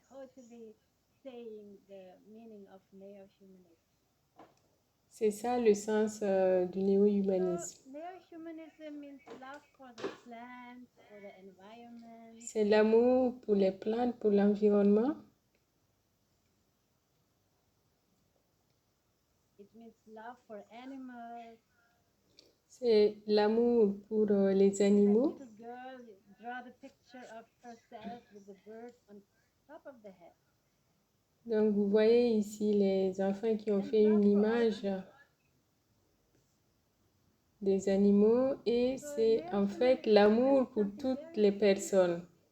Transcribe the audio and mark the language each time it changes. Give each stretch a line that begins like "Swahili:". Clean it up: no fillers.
English: Totally saying the meaning of neo-humanism.
French: C'est ça le sens du néo-humanisme.
English: So, neo-humanism means love for the plants, for the environment.
French: C'est l'amour pour les plantes, pour l'environnement.
English: It means love for animals.
French: C'est l'amour pour les animaux.
English: The little girl draw the picture of herself with the bird on top of the head.
French: Donc vous voyez ici les enfants qui ont fait une image des animaux et c'est en fait l'amour pour toutes les personnes.